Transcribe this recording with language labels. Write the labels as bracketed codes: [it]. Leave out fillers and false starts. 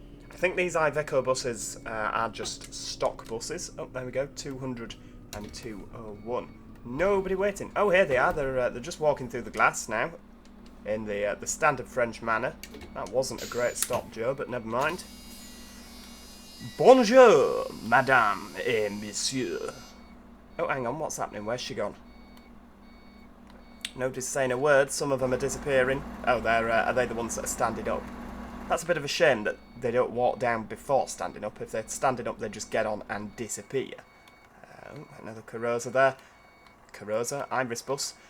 [en] I think these IVECO buses are just stock buses. Oh, there we go, 200 and 201. Nobody waiting. Oh, here they are. They're just walking through the glass now, in the standard French manner. That wasn't a great stop, Joe, but never mind. [fr] Bonjour, madame et monsieur. [en] Oh, hang on, what's happening? Where's she gone? Nobody's saying a word. Some of them are disappearing. Oh, are they the ones that are standing up? That's a bit of a shame that they don't walk down before standing up. If they're standing up, they just get on and disappear. Oh, another Carosa there. Carosa, Iris bus.